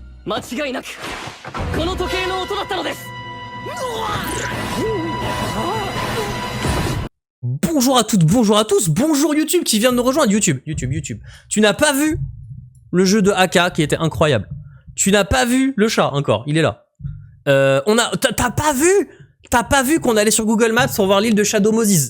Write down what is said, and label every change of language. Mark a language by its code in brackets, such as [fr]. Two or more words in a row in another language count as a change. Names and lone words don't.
[ja] 間違いなくこの時計の音だったのです。 [fr] Bonjour à toutes, bonjour à tous, bonjour YouTube qui vient de nous rejoindre. YouTube. Tu n'as pas vu le jeu de AK qui était incroyable. Tu n'as pas vu le chat encore, il est là. T'as pas vu qu'on allait sur Google Maps pour voir l'île de Shadow Moses.